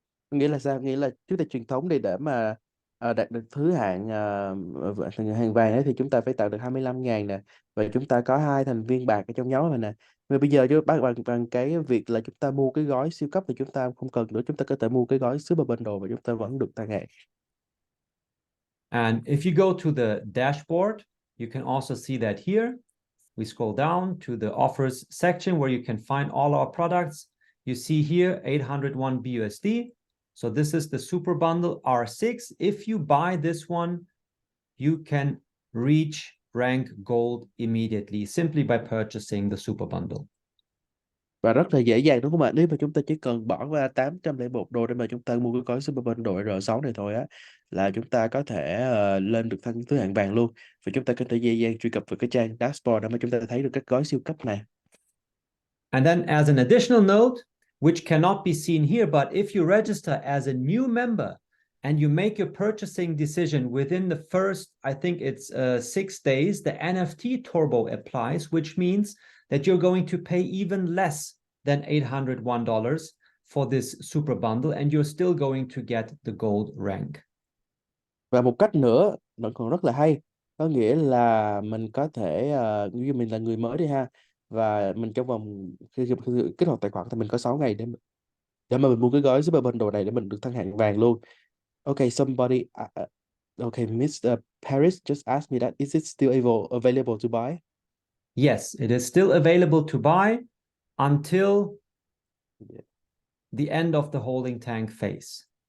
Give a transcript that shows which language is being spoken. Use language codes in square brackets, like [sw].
[vi] Nghĩa là sao? Nghĩa là chúng ta truyền thống để mà đạt được thứ hạng hàng vàng ấy, thì chúng ta phải tạo được 25.000 nè, và chúng ta có 2 thành viên bạc ở trong nhóm này nè. Và bây giờ bằng cái việc là chúng ta mua cái gói siêu cấp thì chúng ta không cần nữa, chúng ta có thể mua cái gói super bundle và chúng ta vẫn được tăng hạng. [en] And if you go to the dashboard, you can also see that here. We scroll down to the offers section where you can find all our products. You see here 801 BUSD. So this is the super bundle R6. If you buy this one, you can reach rank gold immediately simply by purchasing the super bundle. [vi] Và rất là dễ dàng đúng không ạ? Nếu mà chúng ta chỉ cần bỏ ra 801 đô để mà chúng ta mua cái gói super bundle R6 này thôi á, là chúng ta có thể lên được thăng thứ hạng vàng luôn. Và chúng ta có thể dễ dàng truy cập vào cái trang dashboard để mà chúng ta thấy được các gói siêu cấp này. [en] And then as an additional note, which cannot be seen here, but if you register as a new member and you make your purchasing decision within the first, I think it's 6 days, the NFT turbo applies, which means that you're going to pay even less than $801 for this super bundle, and you're still going to get the gold rank. [vi] Và một cách nữa nó còn rất là hay, có nghĩa là mình có thể như mình là người mới đi ha, và mình trong vòng khi kích hoạt tài khoản thì mình có 6 ngày để mà mình mua cái gói super bundle này để mình được thăng hạng vàng luôn. [en] Okay, somebody okay, Mr. Paris just asked me that is it still available to buy? Yes, it is still available to buy until the end of the holding tank phase.